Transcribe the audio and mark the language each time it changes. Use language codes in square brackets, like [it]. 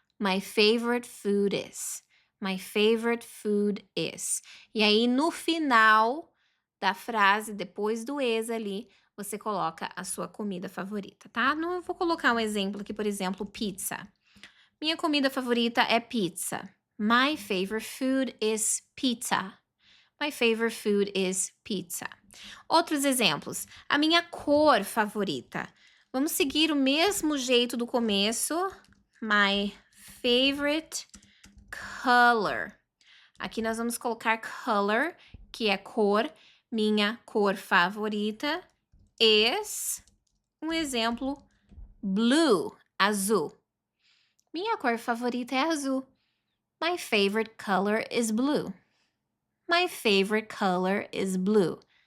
[en] My favorite food is. My favorite food is. [pt] E aí, no final da frase, depois do is ali, você coloca a sua comida favorita, tá? Não, eu vou colocar um exemplo aqui, por exemplo, pizza. Minha comida favorita é pizza. [en] My favorite food is pizza. My favorite food is pizza. [pt] Outros exemplos. A minha cor favorita. Vamos seguir o mesmo jeito do começo. [en] My favorite color. [pt] Aqui nós vamos colocar color, que é cor. Minha cor favorita is, um exemplo, blue, azul. Minha cor favorita é azul. [en] My favorite color is blue. My favorite color is blue.